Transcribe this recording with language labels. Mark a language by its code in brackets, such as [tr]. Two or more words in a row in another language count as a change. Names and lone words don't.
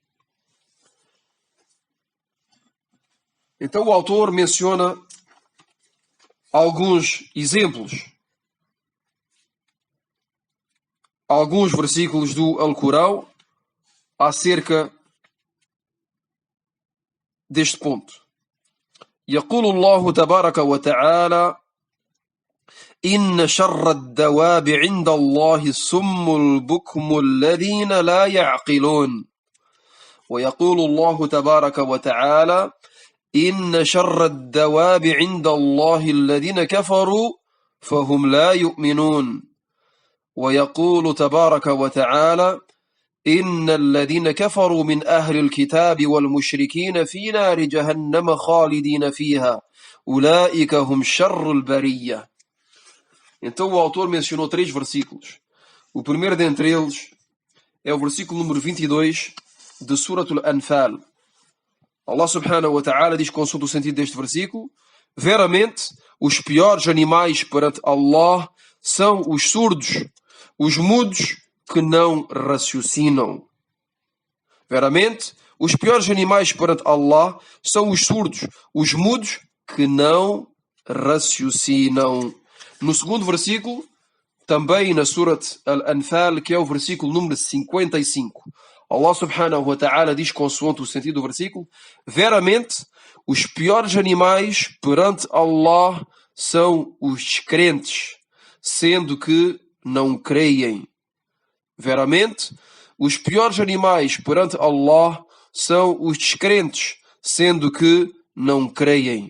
[pt] Então o autor menciona alguns exemplos, alguns versículos do Alcorão acerca deste ponto. [ar] يقول الله تبارك وتعالى إن شر الدواب عند الله الصم البكم الذين لا يعقلون. ويقول الله تبارك وتعالى إن شر الدواب عند الله الذين كفروا فهم لا يؤمنون. ويقول تبارك وتعالى إن الذين كفروا من أهل الكتاب والمشركين في نار جهنم خالدين فيها أولئك هم شر البرية. [pt] Então o autor mencionou 3 versículos. O primeiro dentre eles é o versículo número 22 de Surat Al-Anfal. [ar] الله سبحانه وتعالى [pt] diz, consoante o sentido deste versículo: veramente, os piores animais perante Allah são os surdos, os mudos que não raciocinam. Veramente, os piores animais perante Allah são os surdos, os mudos que não raciocinam. No segundo versículo, também na Surat Al-Anfal, que é o versículo número 55, [ar] الله سبحانه وتعالى [pt] diz, consoante o sentido do versículo: veramente, os piores animais perante Allah são os descrentes, sendo que não creem. Veramente, os piores animais perante Allah são os descrentes, sendo que não creem.